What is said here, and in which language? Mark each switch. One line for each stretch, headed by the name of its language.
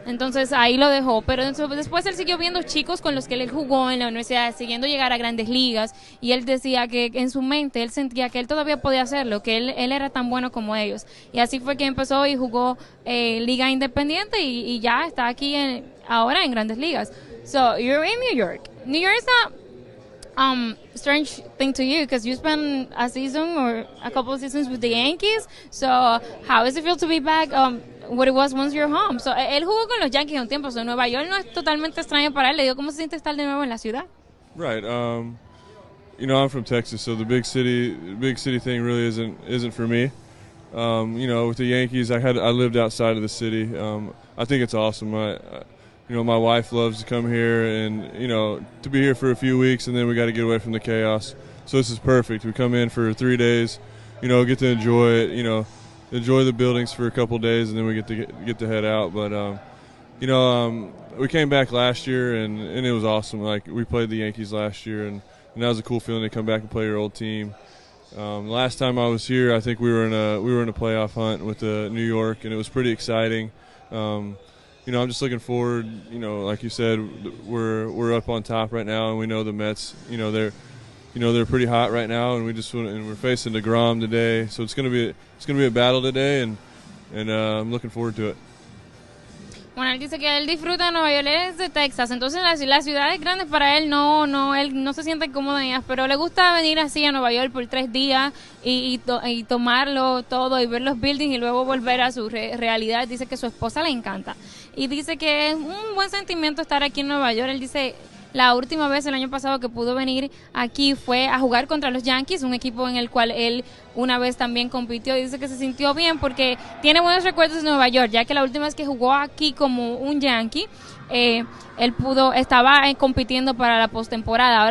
Spanish: Entonces, ahí lo dejó. Pero después él siguió viendo chicos con los que él jugó en la universidad, siguiendo llegar a Grandes Ligas, y él decía que en su mente él sentía que él todavía podía hacerlo, que él era tan bueno como ellos. Y así fue que empezó y jugó Liga Independiente y ya está aquí ahora en Grandes Ligas.
English: So, you're in New York. New York is not strange thing to you because you spent a season or a couple of seasons with the Yankees. So how does it feel to be back? What it was once you're home.
Spanish: So él jugó con los Yankees un tiempo. So Nueva York no es totalmente extraño para él. Le digo, ¿cómo se siente estar de nuevo en la ciudad?
English: Right. I'm from Texas, so the big city thing really isn't for me. With the Yankees, I lived outside of the city. I think it's awesome. My wife loves to come here and, to be here for a few weeks, and then we got to get away from the chaos. So this is perfect. We come in for 3 days, get to enjoy it, enjoy the buildings for a couple days, and then we get to head out. But, we came back last year, and it was awesome. Like, we played the Yankees last year, and that was a cool feeling to come back and play your old team. Last time I was here, I think we were in a playoff hunt with New York, and it was pretty exciting. I'm just looking forward. Like you said, we're up on top right now, and we know the Mets. They're pretty hot right now, and we're facing DeGrom today, so it's gonna be a battle today, and I'm looking forward to it.
Spanish: Bueno, él dice que él disfruta de Nueva York, él es de Texas, entonces las ciudades grandes para él él no se siente cómodo en ellas, pero le gusta venir así a Nueva York por 3 días y tomarlo todo y ver los buildings y luego volver a su realidad. Dice que su esposa le encanta y dice que es un buen sentimiento estar aquí en Nueva York. Él dice la última vez el año pasado que pudo venir aquí fue a jugar contra los Yankees, un equipo en el cual él una vez también compitió, y dice que se sintió bien porque tiene buenos recuerdos de Nueva York, ya que la última vez que jugó aquí como un Yankee, él estaba compitiendo para la postemporada.